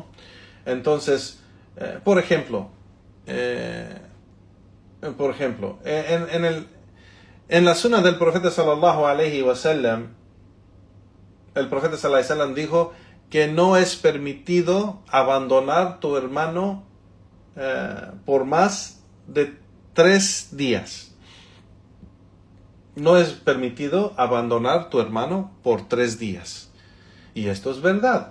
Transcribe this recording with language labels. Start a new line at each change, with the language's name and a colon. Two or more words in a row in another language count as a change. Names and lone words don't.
Spanish: Entonces, por ejemplo, en la sunna del profeta
Arabic: صلى الله عليه وسلم,
Spanish: el profeta
Arabic: صلى الله عليه وسلم
Spanish: dijo que no es permitido abandonar tu hermano por más de 3 días. No es permitido abandonar tu hermano por 3 días. Y esto es verdad.